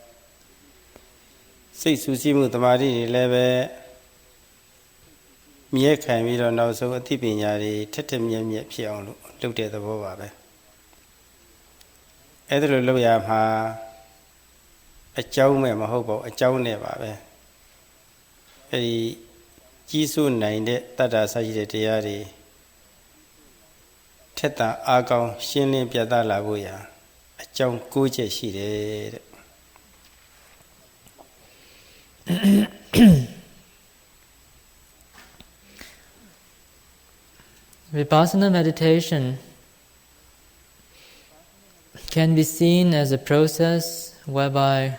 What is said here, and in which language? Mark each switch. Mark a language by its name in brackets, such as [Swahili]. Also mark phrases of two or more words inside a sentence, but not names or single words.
[Burmese] စိတ်ဆူဆီးမှုသမာဓိတွေလည်းပဲမြဲခိုင်ပြီးတော့နောက်ဆုံးအသိပညာတွေထက်မြက်ဖြစ်အောင်လို့လုပ်တဲ့သဘောပါပဲအဲ့ဒါလိုလုပ်ရမှာအကြောင်းမဲ့မဟုတ်ပါဘူးအကြောင်းနဲ့ပါပဲအဲ့ဒီကြီးစိုးနိုင်တဲ့တတ္တာဆရှိတဲ့တရားတွေထက်တာအားကောင်းရှင်းလင်းပြသလာဖို့ရာအကြောင်း၉ချက်ရှိတယ်တဲ့ [English] Vipassana meditation can be seen as a process whereby